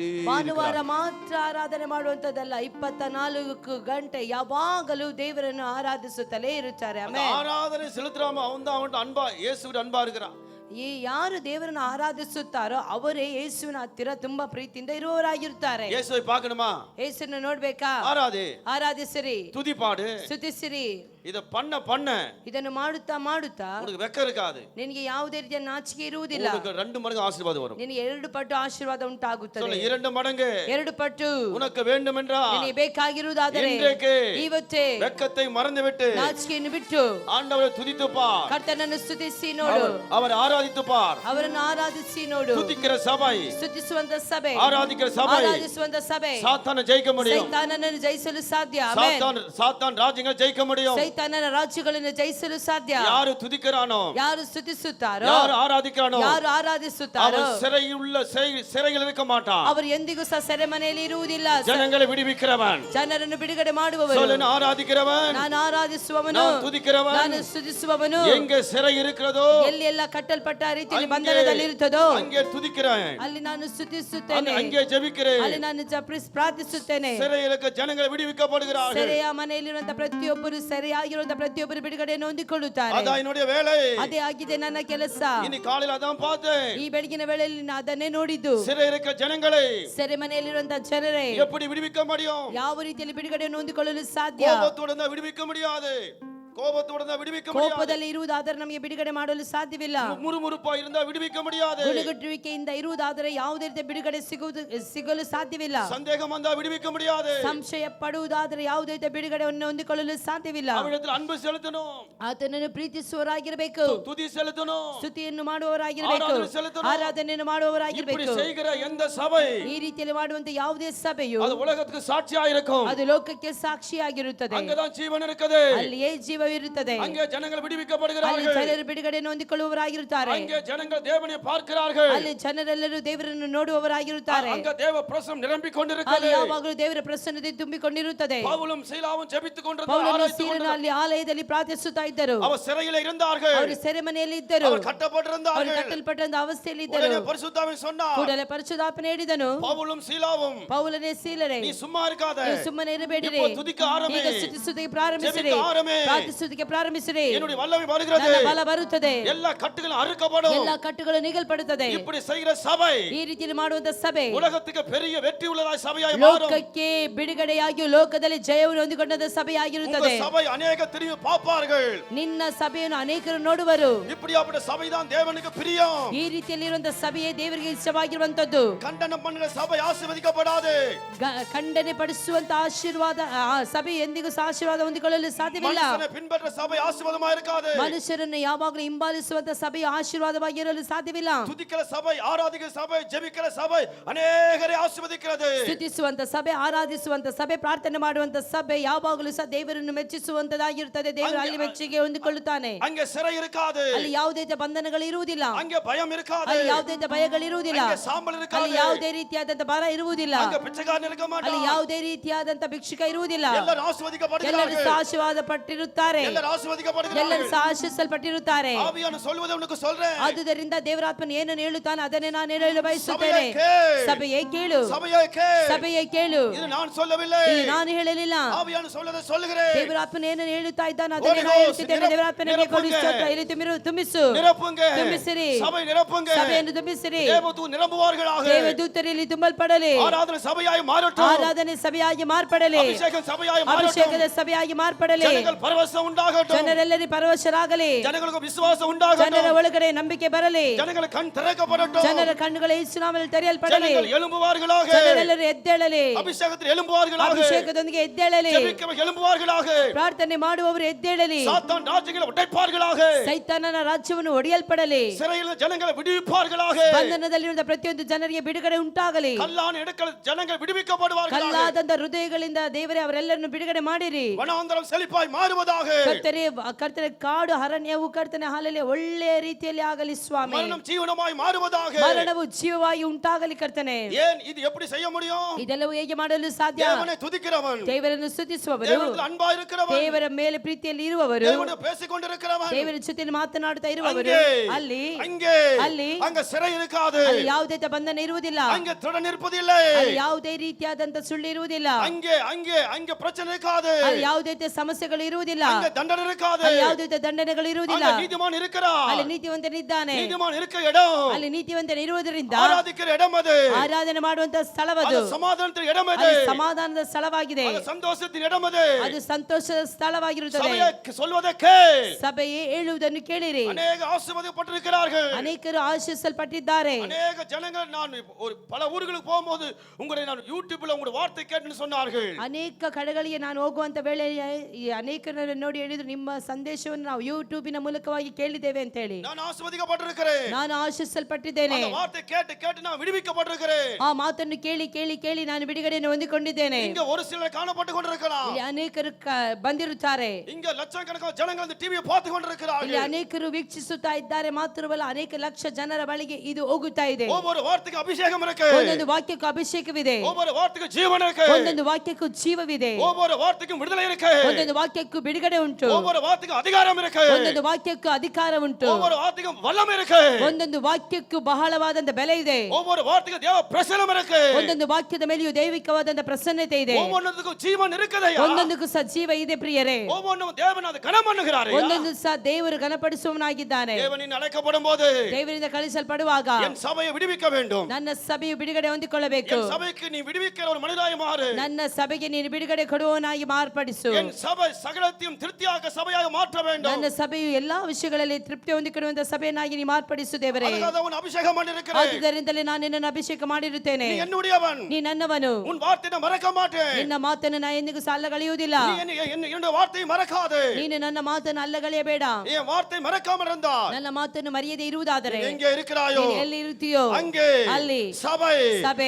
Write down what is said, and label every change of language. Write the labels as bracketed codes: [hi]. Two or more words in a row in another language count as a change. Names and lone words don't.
[kn] ಭಾನುವಾರ ಮಾತ್ರ ಆರಾಧನೆ ಮಾಡುವಂತದ್ದಲ್ಲ, 24 ಗಂಟೆ ಯಾವಾಗಲೂ ದೇವರನ್ನು ಆರಾಧಿಸುತ್ತಲೇ ಇರುತ್ತಾರೆ. ಆಮೆನ್. [ta] ஆராதனை செலுத்துறாம அவன் அன்பா, இயேசுவின் அன்பா இருக்கிறான். [kn] ಈ ಯಾರು ದೇವರನ್ನು ಆರಾಧಿಸುತ್ತಾರೋ ಅವರೇ ಯೇಸುವಿನ ಹತ್ತಿರ ತುಂಬಾ ಪ್ರೀತಿಯಿಂದ ಇರುವವರಾಗಿರ್ತಾರೆ. [ta] இயேசுவை பார்க்கணுமா? [kn] ಯೇಸುವನ್ನು ನೋಡ್ಬೇಕಾ? ಆರಾಧಿಸಿರಿ, [ta] துதி பாடு, [kn] ಸ್ತುತಿಸಿರಿ. [ta] இத பண்ண [kn] ಇದನ್ನು ಮಾಡುತ್ತಾ ಮಾಡುತ್ತಾ [ta] உனக்கு வெக்கம் இருக்காது. [kn] ನಿನಗೆ ಯಾವುದೇ ರೀತಿಯ ನಾಚಿಕೆ ಇರುವುದಿಲ್ಲ. [ta] உனக்கு 2 மடங்கு ஆசீர்வாதம் வரும். [kn] ನಿನಗೆ 2 ಪಟ್ಟು ಆಶೀರ್ವಾದ ಉಂಟಾಗುತ್ತದೆ. [ta] சொல்ல 2 மடங்கு [kn] 2 ಪಟ್ಟು [ta] உனக்கு வேண்டும் என்றால் [kn] ನಿನಗೆ ಬೇಕಾಗಿರುವುದಾದರೆ [ta] இன்றைக்கு [kn] ಇವತ್ತೇ [ta] வெக்கத்தை மறந்துவிட்டு [kn] ನಾಚಿಕೆಯನ್ನು ಬಿಟ್ಟು [ta] ஆண்டவரை துதித்து பார். [kn] ಕರ್ತನನ್ನು ಸ್ತುತಿಸಿ ನೋಡು. [ta] அவர் ಆರಾಧಿத்து பார். [kn] ಅವರನ್ನು ಆರಾಧಿಸಿ ನೋಡು. [ta] துதிக்கிற சபை, [kn] ಸ್ತುತಿಸುವಂತ ಸಭೆ, [ta] ஆராதிக்கிற சபை [kn] ಆರಾಧಿಸುವಂತ ಸಭೆ [ta] சாத்தானை ஜெயிக்க முடியும். [kn] ಸೈತಾನನನ್ನು ಜಯಿಸಲು ಸಾಧ್ಯ. ಆಮೆನ್. [ta] சாத்தான் ராஜ்யங்களை ஜெயிக்க முடியும். [kn] ಸೈತಾನನ ರಾಜ್ಯಗಳನ್ನು ಜಯಿಸಲು ಸಾಧ್ಯ. [ta] யாரு துதிக்கிறானோ, [kn] ಯಾರು ಸ್ತುತಿಸುತ್ತಾರೋ, [ta] யாரு ஆராதிக்கிறானோ, [kn] ಯಾರು ಆರಾಧಿಸುತ್ತಾರೋ [ta] அவன் சிறையில் இருக்க மாட்டான். [kn] ಅವರು ಎಂದಿಗೂ ಸಹ ಸೆರೆಮನೆಯಲ್ಲಿ ಇರುವುದಿಲ್ಲ. [ta] ஜனங்களை விடுவிக்கிறவன், [kn] ಜನರನ್ನು ಬಿಡುಗಡೆ ಮಾಡುವವರು, [ta] சொல்லுன ஆராதிக்கிறவன், [kn] ನಾನು ಆರಾಧಿಸುವವನು, [ta] நான் துதிக்கிறவன். [kn] ನಾನು ಸ್ತುತಿಸುವವನು. [ta] எங்க சிறை இருக்கிறதோ, [kn] ಎಲ್ಲಿ ಎಲ್ಲ ಕಟ್ಟಲ್ಪಟ್ಟ ರೀತಿಯಲ್ಲಿ ಬಂಧನದಲ್ಲಿ ಇರುತ್ತದೋ [ta] அங்கே துதிக்கிறேன், [kn] ಅಲ್ಲಿ ನಾನು ಸ್ತುತಿಸುತ್ತೇನೆ, [ta] அங்கே ஜெபிக்கிறேன். [kn] ಅಲ್ಲಿ ನಾನು ಪ್ರಾರ್ಥಿಸುತ್ತೇನೆ. [ta] சிறையில் இருக்க ஜனங்கள் விடுவிக்கப்படுகிறார்கள். [kn] ಸೆರೆಯ ಮನೆಯಲ್ಲಿರುವಂತ ಪ್ರತಿಯೊಬ್ಬರು, ಸೆರೆಯಾಗಿರುವಂತ ಪ್ರತಿಯೊಬ್ಬರು ಬಿಡುಗಡೆಯನ್ನು ಹೊಂದಿಕೊಳ್ಳುತ್ತಾರೆ. [ta] அதான் என்னுடைய வேலை. [kn] ಅದೇ ಆಗಿದೆ ನನ್ನ ಕೆಲಸ. [ta] இன்னைக்கு காலையில அதான் பார்த்தேன். [kn] ಈ ಬೆಳಗಿನ ವೇಳೆಯಲ್ಲಿ ನಾನು ಅದನ್ನೇ ನೋಡಿದ್ದು. [ta] சிறை இருக்க ஜனங்களை [kn] ಸೆರೆಮನೆಯಲ್ಲಿರುವಂತ ಜನರೇ [ta] எப்படி விடுவிக்க முடியும்? [kn] ಯಾವ ರೀತಿಯಲ್ಲಿ ಬಿಡುಗಡೆಯನ್ನು ಹೊಂದಿಕೊಳ್ಳಲು ಸಾಧ್ಯ? [ta] கோபத்தோட விடுவிக்க முடியாது. கோபத்தோட விடுவிக்க முடியாது. [kn] ಕೋಪದಲ್ಲಿ ಇರುವುದಾದರೆ ನಮಗೆ ಬಿಡುಗಡೆ ಮಾಡಲು ಸಾಧ್ಯವಿಲ್ಲ. [ta] ಮುರುಮುರುಪಾ இருந்தா விடுவிக்க முடியாது. [kn] ಗುಡುಗುಟ್ಟುವಿಕೆಯಿಂದ ಇರುವುದಾದರೆ ಯಾವುದೇ ರೀತಿಯ ಬಿಡುಗಡೆ ಸಿಗಲು ಸಾಧ್ಯವಿಲ್ಲ. [ta] சந்தேகம் வந்தா விடுவிக்க முடியாது. [kn] ಸಂಶಯ ಪಡುವುದಾದರೆ ಯಾವುದೇ ರೀತಿಯ ಬಿಡುಗಡೆಯನ್ನು ಹೊಂದಿಕೊಳ್ಳಲು ಸಾಧ್ಯವಿಲ್ಲ. [ta] அவரிடத்தில் அன்பு செலுத்தணும், [kn] ಆತನನ್ನು ಪ್ರೀತಿಸುವವರಾಗಿರಬೇಕು, [ta] துதி செலுத்தணும், [kn] ಸ್ತುತಿಯನ್ನು ಮಾಡುವವರಾಗಿರಬೇಕು, [ta] ಆರಾಧನೆ செலுத்தணும். [kn] ಆರಾಧನೆಯನ್ನು [ta] இப்படி [kn] ಮಾಡುವವರಾಗಿರಬೇಕು. [ta] செய்கிற எந்த சபை [kn] ಈ ರೀತಿಯಲ್ಲಿ ಮಾಡುವಂತ ಯಾವುದೇ ಸಭೆಯು [ta] அது உலகத்துக்கு சாட்சியா இருக்கும். [kn] ಅದು ಲೋಕಕ್ಕೆ ಸಾಕ್ಷಿಯಾಗಿರುತ್ತದೆ. [ta] அங்கதான் ஜீவன் இருக்குது. [kn] ಅಲ್ಲಿಯೇ ಜೀವವಿರುತ್ತದೆ. [ta] அங்கே ஜனங்கள் [kn] ಅಲ್ಲಿ [ta] விடுவிக்கப்படுகிறார்கள். [kn] ಜನರು ಬಿಡುಗಡೆಯನ್ನು ಹೊಂದಿಕೊಳ್ಳುವವರಾಗಿರುತ್ತಾರೆ. [ta] அங்கே ஜனங்கள் தேவனை பார்க்கிறார்கள். [kn] ಅಲ್ಲಿ ಜನರೆಲ್ಲರೂ ದೇವರನ್ನು ನೋಡುವವರಾಗಿರುತ್ತಾರೆ. [ta] அங்க தேவ பிரசன்னம் நிரம்பிக் [kn] ಅಲ್ಲಿ [ta] கொண்டிருக்கிறது. [kn] ಯಾವಾಗಲೂ ದೇವರ ಪ್ರಸನ್ನತೆ ತುಂಬಿಕೊಂಡಿರುತ್ತದೆ. [ta] பவுலும் சீலாவும் ஜெபித்துக் [kn] ಪೌಲನು [ta] கொண்டிருந்தார்கள். [kn] ಸೀಲನು ಅಲ್ಲಿ ಆಲಯದಲ್ಲಿ ಪ್ರಾರ್ಥಿಸುತ್ತಾ ಇದ್ದರು. [ta] அவர் சிறையில் இருந்தார்கள். [kn] ಅವರು ಸೆರೆಮನೆಯಲ್ಲಿ ಇದ್ದರು. [ta] அவர் [kn] ಅವರು [ta] கட்டப்பட்டிருந்தார்கள். [kn] ಕಟ್ಟಲ್ಪಟ್ಟಂತ ಅವಸ್ಥೆಯಲ್ಲಿ ಇದ್ದರು. [ta] உடனே பரிசுத்தாவின் சொன்னார், [kn] ಕೂಡಲೇ ಪರಿಶುದ್ಧಾತ್ಮನು ಹೇಳಿದನು, [ta] பவுலும் சீலாவும் [kn] ಪೌಲನೇ ಸೀಲರೇ, [ta] நீ சும்மா இருக்காத, [kn] ನೀವು ಸುಮ್ಮನೆ ಇರಬೇಡಿರಿ. [ta] இப்போ துதிக்க ஆரம்பி, [kn] ಈಗ ಸ್ತುತಿಸುವುದಕ್ಕೆ ಪ್ರಾರಂಭಿಸಿರಿ, [ta] ஜெபிக்க ஆரம்பி, [kn] ಪ್ರಾರ್ಥಿಸುವುದಕ್ಕೆ ಪ್ರಾರಂಭಿಸಿರಿ. [ta] என்னுடைய வல்லமை வருகிறது, [kn] ನನ್ನ ಬಲ ಬರುತ್ತದೆ, [ta] எல்லா கட்டுகளும் அறுக்கப்படும். [kn] ಎಲ್ಲ ಕಟ್ಟುಗಳು ನೀಗಲ್ಪಡುತ್ತದೆ. [ta] இப்படி செய்கிற சபை [kn] ಈ ರೀತಿಯಲ್ಲಿ ಮಾಡುವಂತ ಸಭೆ [ta] உலகத்துக்கு பெரிய வெற்றி உள்ளதாய் சபையாய் மாறும். [kn] ಲೋಕಕ್ಕೆ ಬಿಡುಗಡೆಯಾಗಿ ಲೋಕದಲ್ಲಿ ಜಯವನ್ನು ಹೊಂದಿಕೊಂಡ ಸಭೆಯಾಗಿರುತ್ತದೆ. [ta] உங்க சபை அநேக திரும்பி பார்ப்பார்கள். [kn] ನಿನ್ನ ಸಭೆಯನ್ನು ಅನೇಕರು ನೋಡುವರು. [ta] இப்படியாப்பட்ட சபைதான் தேவனுக்கு பிரியம். [kn] ಈ ರೀತಿಯಲ್ಲಿರುವಂತ ಸಭೆಯೇ ದೇವರಿಗೆ ಇಷ್ಟವಾಗಿರುವಂತದ್ದು. [ta] கண்டனம் பண்ணுற சபை ஆசீர்வதிக்கப்படாது. [kn] ಖಂಡನೆ ಪಡಿಸುವಂತ ಆಶೀರ್ವಾದ ಸಭೆ ಎಂದಿಗೂ ಸಹ ಆಶೀರ್ವಾದ ಹೊಂದಿಕೊಳ್ಳಲು ಸಾಧ್ಯವಿಲ್ಲ. [ta] மனுஷனை பின்பற்ற சபை ஆசீர்வாதமா இருக்காது. [kn] ಮನುಷ್ಯರನ್ನು ಯಾವಾಗಲೂ ಹಿಂಬಾಲಿಸುವಂತ ಸಭೆಯು ಆಶೀರ್ವಾದವಾಗಿರಲು ಸಾಧ್ಯವಿಲ್ಲ. [ta] துதிக்கிற சபை, ஆராதிக்கிற சபை, ஜெபிக்கிற சபை அநேகரை ஆசீர்வதிக்கிறது. [kn] ಸ್ತುತಿಸುವಂತ ಸಭೆ, ಆರಾಧಿಸುವಂತ ಸಭೆ, ಪ್ರಾರ್ಥನೆ ಮಾಡುವಂತ ಸಭೆ ಯಾವಾಗಲೂ ಸಹ ದೇವರನ್ನು ಮೆಚ್ಚಿಸುವಂತದಾಗಿರುತ್ತದೆ. ದೇವರು ಅಲ್ಲಿ ಮೆಚ್ಚುಗೆ ಹೊಂದಿಕೊಳ್ಳುತ್ತಾನೆ. [ta] அங்கே சிறை இருக்காது. [kn] ಅಲ್ಲಿ ಯಾವುದೇ ರೀತಿಯ ಬಂಧನಗಳು ಇರುವುದಿಲ್ಲ. [ta] அங்கே பயம் இருக்காது. [kn] ಅಲ್ಲಿ ಯಾವುದೇ ರೀತಿಯ ಭಯಗಳು ಇರುವುದಿಲ್ಲ. [ta] அங்கே சாம்பல் இருக்காது. [kn] ಅಲ್ಲಿ ಯಾವುದೇ ರೀತಿಯಾದಂತ ಭಾರ ಇರುವುದಿಲ್ಲ. [ta] அங்கே பிச்சைக்காரன் இருக்க [kn] ಅಲ್ಲಿ [ta] மாட்டான். [kn] ಯಾವುದೇ ರೀತಿಯಾದಂತ ಭಿಕ್ಷುಕ ಇರುವುದಿಲ್ಲ. ಎಲ್ಲರೂ ಆಶೀರ್ವದಿಸಲ್ಪಡುತ್ತಾರೆ. ಎಲ್ಲರೂ ಆಶೀರ್ವಾದ ಪಟ್ಟಿರುತ್ತಾರೆ. ಆಶೀರ್ವದಿಸಲ್ಪಟ್ಟಿರುತ್ತಾರೆ, ಎಲ್ಲರೂ ಆಶೀರ್ವದಿಸಲ್ಪಡುತ್ತಾರೆ, ಎಲ್ಲರೂ ಸಹ ಆಶೀರ್ವದಿಸಲ್ಪಟ್ಟಿರುತ್ತಾರೆ. [ta] ಆವಿಯನ್ನು சொல்வதை உனக்கு சொல்றேன். [kn] ಆದುದರಿಂದ ದೇವರಾತ್ಮನು ಏನನ್ನು ಹೇಳುತ್ತಾನೆ ಅದನ್ನೇ ನಾನು ಹೇಳಲು ಬಯಸುತ್ತೇನೆ. [ta] சபையே கேள், [kn] ಸಭೆಯೇ ಕೇಳು, [ta] சபையே கேள், [kn] ಸಭೆಯೇ ಕೇಳು. [ta] இது நான் சொல்லவில்லை, [kn] ಇದು ನಾನು ಹೇಳಲಿಲ್ಲ, [ta] ஆவியான சொல்வதை சொல்லுகிறேன். [kn] ದೇವರಾತ್ಮನು ಏನನ್ನು ಹೇಳುತ್ತಾ ಇದ್ದಾನೆ ಅದನ್ನೇ ನಾನು ಹೇಳುತ್ತಿದ್ದೇನೆ. ದೇವರಾತ್ಮನಿಗೆ ಕೊಡು ಸ್ತೋತ್ರ. ಇಲ್ಲಿ ತುಂಬಿಸು, [ta] நிரப்புங்க, [kn] ತುಂಬಿಸಿರಿ, [ta] சபை நிரப்புங்க, [kn] ಸಭೆಯನ್ನು ತುಂಬಿಸಿರಿ. [ta] தேவதூதர் நிரம்புவார்களாக, [kn] ದೇವದೂತರಲ್ಲಿ ತುಂಬಲ್ಪಡಲಿ, [ta] ஆராதனை சபையாய் மாறட்டும், [kn] ಆರಾಧನೆ ಸಭೆಯಾಗಿ ಮಾರ್ಪಡಲಿ, [ta] அபிஷேகம் சபையாய் மாறட்டும், [kn] ಅಭಿಷೇಕದ ಸಭೆಯಾಗಿ ಮಾರ್ಪಡಲಿ. [ta] ஜனங்கள் பரவசம் உண்டாகட்டும், [kn] ಜನರೆಲ್ಲರೂ ಪರವಶರಾಗಲಿ, [ta] ஜனங்களுக்கு விசுவாசம் உண்டாகட்டும், [kn] ಜನರ ಒಳಗಡೆ ನಂಬಿಕೆ ಬರಲಿ, [ta] ஜனங்கள் கண் திறக்கப்படட்டும், [kn] ಜನರ ಕಣ್ಣುಗಳು ಯೇಸು ನಾಮದಲ್ಲಿ ತೆರೆಯಲ್ಪಡಲಿ, [ta] ஜனங்கள் எழும்புவார்களாக, [kn] ಜನರೆಲ್ಲರೂ ಎದ್ದೇಳಲಿ, [ta] அபிஷேகத்தில் எழும்புவார்களாக, [kn] ಅಭಿಷೇಕದೊಂದಿಗೆ ಎದ್ದೇಳಲಿ, [ta] ஜெபிக்கிறவர்கள் எழும்புவார்களாக, [kn] ಪ್ರಾರ್ಥನೆ ಮಾಡುವವರು ಎದ್ದೇಳಲಿ, [ta] சாத்தான் ராஜ்யங்களை உடைப்பார்களாக, [kn] ಸೈತಾನನ ರಾಜ್ಯವನ್ನು ಒಡೆಯಲ್ಪಡಲಿ, [ta] சிறையில் ஜனங்களை விடுவிப்பார்களாக, [kn] ಬಂಧನದಲ್ಲಿರುವ ಪ್ರತಿಯೊಂದು ಜನರಿಗೆ ಬಿಡುಗಡೆ ಉಂಟಾಗಲಿ, [ta] கல்லான இடங்கள் ஜனங்கள் விடுவிக்கப்படுவார்களாக, [kn] ಕಲ್ಲಾದಂತ ಹೃದಯಗಳಿಂದ ದೇವರೇ ಅವರೆಲ್ಲರನ್ನು ಬಿಡುಗಡೆ ಮಾಡಿರಿ. [ta] வனாந்தரம் செழிப்பாய் மாறுவதாக, [kn] ಕರ್ತನೆ ಕಾಡು ಅರಣ್ಯವು ಕರ್ತನೆ ಹಾಲಲ್ಲಿ ಒಳ್ಳೆಯ ರೀತಿಯಲ್ಲಿ ಆಗಲಿ ಸ್ವಾಮಿ. [ta] மரணம் ஜீவனமாய் மாறுவதாக, [kn] ಮರಣವು ಜೀವವಾಗಿ ಉಂಟಾಗಲಿ ಕರ್ತನೆ. [ta] ஏன் இது எப்படி செய்ய முடியும்? [kn] ಇದೆಲ್ಲವೂ ಹೇಗೆ ಮಾಡಲು ಸಾಧ್ಯ? [ta] தேவனை துதிக்கிறவன், [kn] ದೇವರನ್ನು ಸ್ತುತಿಸುವವರು, [ta] தேவனிடத்தில் அன்பா இருக்கிறவன், [kn] ದೇವರ ಮೇಲೆ ಪ್ರೀತಿಯಲ್ಲಿ ಇರುವವರು, [ta] தேவனோடு பேசிக் கொண்டிருக்கிறவன், [kn] ದೇವರ ಜೊತೆಯಲ್ಲಿ ಮಾತನಾಡುತ್ತಾ ಇರುವವರು, ಅಲ್ಲಿ ಅಲ್ಲಿ [ta] அங்க சிறை இருக்காது, [kn] ಅಲ್ಲಿ ಯಾವುದೇ ಬಂಧನ ಇರುವುದಿಲ್ಲ, [ta] அங்க திருடன் இருப்பதில்லை, [kn] ಅಲ್ಲಿ ಯಾವುದೇ ರೀತಿಯಾದಂತ ಸುಳ್ಳು ಇರುವುದಿಲ್ಲ, [ta] அங்கே அங்கே அங்க பிரச்சனை இருக்காது, [kn] ಅಲ್ಲಿ ಯಾವುದೇ ಸಮಸ್ಯೆಗಳು ಇರುವುದಿಲ್ಲ, [ta] அங்க தண்டனை இருக்காது, [kn] ಅಲ್ಲಿ ಯಾವುದೇ ದಂಡನೆಗಳು ಇರುವುದಿಲ್ಲ, [ta] அங்க நீதிமான் இருக்கிறார், [kn] ಅಲ್ಲಿ ನೀತಿವಂತನಿದ್ದಾನೆ, [ta] நீதிமான் இருக்க இடம், [kn] ಅಲ್ಲಿ ನೀತಿವಂತನ ಇರುವುದರಿಂದ [ta] ஆராதிக்கிற இடம் அது, [kn] ಆರಾಧನೆ ಮಾಡುವಂತ ಸ್ಥಳವದು, [ta] அது சமாதானத்தின் இடம் அது, [kn] ಅದು ಸಮಾಧಾನದ ಸ್ಥಳವಾಗಿದೆ, [ta] அது சந்தோஷத்தின் இடம் அது, [kn] ಅದು ಸಂತೋಷದ ಸ್ಥಳವಾಗಿರುತ್ತದೆ. [ta] சபையே சொல்வதை கேள், [kn] ಸಭೆಯೇ ಹೇಳುವುದನ್ನು ಕೇಳಿರಿ. [ta] அநேக ஆசீர்வதிக்கப்பட்டிருக்கிறார்கள், [kn] ಅನೇಕರು ಆಶೀರ್ವದಿಸಲ್ಪಟ್ಟಿದ್ದಾರೆ. [ta] அநேக ஜனங்கள் நான் ஒரு பல ஊர்களுக்கு போகும்போது உங்களை நான் யூடியூப்ல உங்களுடைய வார்த்தை கேட்டுன்னு சொன்னார்கள், [kn] ಅನೇಕ ಕಡೆಗಳಿಗೆ ನಾನು ಹೋಗುವಂತ ವೇಳೆ ಈ ಅನೇಕರನ್ನು ನೋಡಿ ಹೇಳಿದ್ರು ನಿಮ್ಮ ಸಂದೇಶವನ್ನು ನಾವು ಯೂಟ್ಯೂಬಿನ ಮೂಲಕವಾಗಿ ಕೇಳಿದ್ದೇವೆ ಅಂತ ಹೇಳಿ. [ta] நான் ஆசீர்வதிக்கப்பட்டிருக்கிறேன், [kn] ನಾನು ಆಶೀರ್ವದಿಸಲ್ಪಟ್ಟಿದ್ದೇನೆ. [ta] அந்த வார்த்தை கேட்டு கேட்டு நான் விடுவிக்கப்பட்டிருக்கிறேன், [kn] ಆ ಮಾತನ್ನು ಕೇಳಿ ಕೇಳಿ ಕೇಳಿ ನಾನು ಬಿಡುಗಡೆಯನ್ನು ಹೊಂದಿಕೊಂಡಿದ್ದೇನೆ. [ta] இங்க ஒரு சிலர் காணப்பட்டு கொண்டிருக்கலாம், [kn] ಇಲ್ಲಿ ಅನೇಕರು ಬಂದಿರುತ್ತಾರೆ, [ta] இங்க லட்சக்கணக்கான ஜனங்கள் இந்த டிவியை பார்த்து [kn] ಇಲ್ಲಿ [ta] கொண்டிருக்கிறார்கள், [kn] ಅನೇಕರು ವೀಕ್ಷಿಸುತ್ತಾ ಇದ್ದಾರೆ. ಮಾತ್ರವಲ್ಲ ಅನೇಕ ಲಕ್ಷ ಜನರ ಬಳಿಗೆ ಇದು ಹೋಗುತ್ತಾ ಇದೆ. [ta] ஒவ்வொரு வார்த்தைக்கு அபிஷேகம் இருக்கு, [kn] ಒಂದೊಂದು ವಾಕ್ಯಕ್ಕೂ ಅಭಿಷೇಕವಿದೆ, [ta] ஒவ்வொரு வார்த்தைக்கு ஜீவன் இருக்கு, [kn] ಒಂದೊಂದು ವಾಕ್ಯಕ್ಕೂ ಜೀವವಿದೆ, [ta] ஒவ்வொரு வார்த்தைக்கும் விடுதலை இருக்கு, [kn] ಒಂದೊಂದು ವಾಕ್ಯಕ್ಕೂ ಬಿಡುಗಡೆ ಉಂಟು, [ta] ஒவ்வொரு வார்த்தைக்கும் அதிகாரம் இருக்கு, [kn] ಒಂದೊಂದು ವಾಕ್ಯಕ್ಕೂ ಅಧಿಕಾರ ಉಂಟು, [ta] ஒவ்வொரு வார்த்தைக்கும் வல்லமை இருக்கு, [kn] ಒಂದೊಂದು ವಾಕ್ಯಕ್ಕೂ ಬಹಳವಾದಂತ ಬೆಲೆ ಇದೆ, [ta] ஒவ்வொரு வார்த்தைக்கும் தேவ பிரசன்னம் இருக்கு, [kn] ಒಂದೊಂದು ವಾಕ್ಯದ ಮೇಲೆಯೂ ದೈವಿಕವಾದಂತ ಪ್ರಸನ್ನತೆ ಇದೆ, [ta] ஒவ்வொன்றுக்கும் ஜீவன் இருக்குதையா, [kn] ಒಂದೊಂದಕ್ಕೂ ಸಹ ಜೀವ ಇದೆ ಪ್ರಿಯರೇ, [ta] ஒவ்வொன்றும் தேவன் அதை கனம் பண்ணுகிறாரே, [kn] ಒಂದೊಂದು ಸಹ ದೇವರು ಘನಪಡಿಸುವವನಾಗಿದ್ದಾನೆ. [ta] தேவனின் அழைக்கப்படும் போது [kn] ದೇವರಿಂದ ಕಳಿಸಲ್ಪಡುವಾಗ [ta] என் சபையை விடுவிக்க வேண்டும், [kn] ನನ್ನ ಸಭೆಯು ಬಿಡುಗಡೆ ಹೊಂದಿಕೊಳ್ಳಬೇಕು, [ta] என் சபைக்கு நீ விடுவிக்கிற ஒரு மனிதனாய் மாறு, [kn] ನನ್ನ ಸಭೆಗೆ ನೀನು ಬಿಡುಗಡೆ ಕೊಡುವವನಾಗಿ ಮಾರ್ಪಡಿಸು, [ta] என் சபை சகலத்தையும் திருப்தியாக சபையாக மாற்ற வேண்டும், [kn] ನನ್ನ ಸಭೆಯು ಎಲ್ಲಾ ವಿಷಯಗಳಲ್ಲಿ ತೃಪ್ತಿ ಹೊಂದಿಕೊಳ್ಳುವಂತ ಸಭೆಯನ್ನಾಗಿ ನೀ ಮಾರ್ಪಡಿಸು ದೇವರೇ. [ta] அதுக்காக உன் அபிஷேகம் பண்ணிருக்கிறேன், [kn] ಆದುದರಿಂದಲೇ ನಾನು ನಿನ್ನನ್ನು ಅಭಿಷೇಕ ಮಾಡಿರುತ್ತೇನೆ. [ta] நீ என்னுடையவன், [kn] ನೀ ನನ್ನವನು, [ta] உன் வார்த்தையை மறக்க மாட்டேன், [kn] ನಿನ್ನ ಮಾತನ್ನು ನಾ ಎಂದಿಗೂ ಸಹ ಅಲ್ಲಗಳೆಯುವುದಿಲ್ಲ, [ta] நீ என்னுடைய வார்த்தையை மறக்காதே, [kn] ನೀನು ನನ್ನ ಮಾತನ್ನು ಅಲ್ಲಗಳೆಯಬೇಡ. [ta] என் வார்த்தை மறக்காமல் இருந்தால் [kn] ನನ್ನ ಮಾತನ್ನು ಮರೆಯದೇ ಇರುವುದಾದರೆ [ta] நீ எங்கே இருக்கிறாயோ [kn] ನೀನು ಎಲ್ಲಿ ಇರುತ್ತೀಯೋ [ta] அங்கே [kn] ಅಲ್ಲಿ [ta] சபை [kn] ಸಭೆ